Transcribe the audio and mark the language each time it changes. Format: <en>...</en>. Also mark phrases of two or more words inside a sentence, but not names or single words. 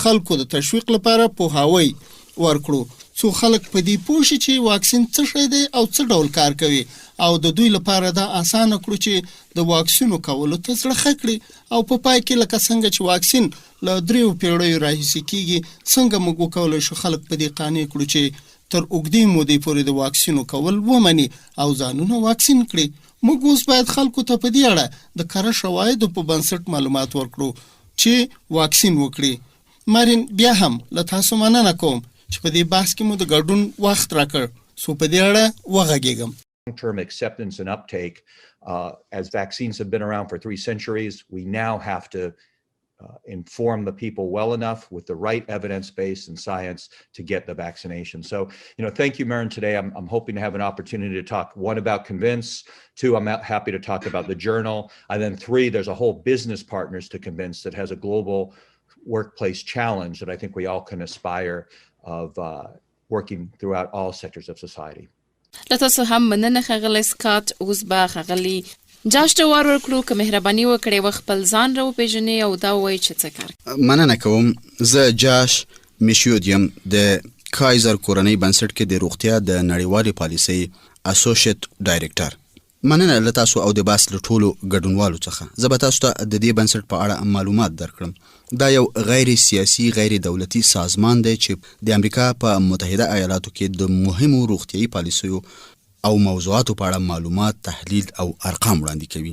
<ps>خلکو د تشویق لپاره پوهاوی ورکړو څو خلک په دې پوه شي چې واکسین څه شی دی او څه ډول کار کوي او د دوی لپاره دا اسانه کړو چې د واکسینو کولو ته زړه ښه کړي او په پای کې لکه څنګه چې واکسین له 3 پیړیو راهیسې کېږي څنګه موږ وکولی شو خلک په دې قانع کړو چې تر اوږدې مودې پورې د واکسینو کول ومني او ځانونه واکسین کړي. موږ اوس باید خلکو ته په دې اړه د کره شواهدو په بنسټ معلومات ورکړو چې واکسین وکړي. مارین بیا هم له تاسو مننه کوم چې په دې بحث کې مو د ګډون وخت راکړ سو په دې اړه وغږیږم.</ps> <en>Long-term acceptance and uptake, as vaccines have been around for 3 centuries, we now have to inform the people well enough with the right evidence base and science to get the vaccination. So, thank you, Maren, today. I'm hoping to have an opportunity to talk, 1, about Convince, 2, I'm happy to talk about the journal, and then 3, there's a whole business partners to Convince that has a global workplace challenge that I think we all can aspire of working throughout all sectors of society.</en> <ps>لتاسو هم مننه خغلی سکاټ. اوس به خغلی جاش ته ورکړو که مهرباني وکړئ و خپل ځان راوپېژنئ او دا ووایئ چې څه کار. مننه کوم. زه جاش میشود یم د کایزر کورنۍ بنسټ کې د روغتیا د نړیوالې پالیسۍ</ps> <en>associate director.</en> <ps>مننه له تاسو او د باس له ټولو ګډونوالو څخه. زه به تاسو ته د دې بنسټ په اړه معلومات درکړم. دا یو غیر سیاسي غیر دولتي سازمان دی چې د امریکا په متحده ایالاتو کې د مهمو روغتیایي پالیسیو او موضوعاتو په اړه معلومات، تحلیل او ارقام وړاندې کوي.</ps>